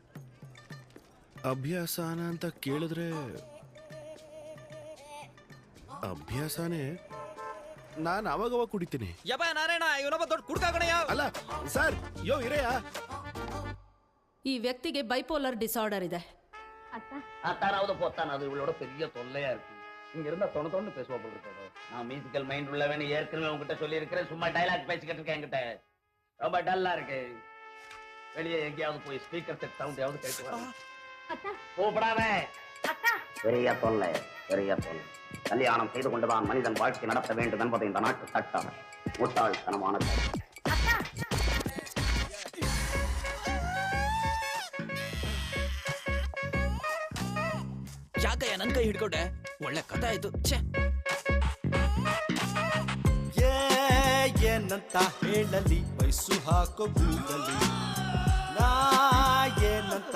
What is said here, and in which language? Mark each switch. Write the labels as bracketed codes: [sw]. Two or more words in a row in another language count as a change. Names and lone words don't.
[kn] ಅಭ್ಯಾಸನ ಅಂತ ಕೇಳಿದ್ರೆ ಅಭ್ಯಾಸನೇ. ನಾನು ಅವಾಗವಾಗ ಕುಡಿತೀನಿ. ಯಪ್ಪ ನಾರಾಯಣ, ಇವನೊಬ್ಬ ದೊಡ್ಡ ಕುಡ್ಕಾಗಣಯ್ಯ. ಅಲ್ಲ ಸರ್, ಯೋ ಇರೆಯ. ಈ ವ್ಯಕ್ತಿಗೆ [en] bipolar disorder [kn] ಇದೆ. [ta] அத்தானாவது போத்தானாவது இவளோட பெரிய தொல்லையா இருக்கு. இங்க இருந்தா தொண்ணு பேசுவா போல இருக்கோ. நான் [en] musical mind [ta] உள்ளவன் ஏற்கனவே உங்ககிட்ட சொல்லி இருக்கிறேன். சும்மா டைலாக் பேசிக்கிட்டு இருக்கேன் என்கிட்ட. ரொம்ப டல்லா இருக்கு. வெளியே எங்கேயாவது போய் [en] speaker set sound [ta] கேட்டு வா. கூப்பிடாத. பெரிய தொல்லை, பெரிய தொல்லை. கல்யாணம் செய்து கொண்டுதான் மனிதன் வாழ்க்கை நடத்த வேண்டும் என்பது இந்த நாட்டு சட்டம். முட்டாள்தனமானது. [kn] ಯಾಕಯ್ಯ ನನ್ನ ಕೈ ಹಿಡ್ಕೊಂಡೆ? ಒಳ್ಳೆ ಕಥೆ ಆಯ್ತು. ಏನಂತ ಹೇಳಲಿ, ವಯಸ್ಸು ಹಾಕೋ ಗೂಗಲಿ ನಾ ಏನಂತ.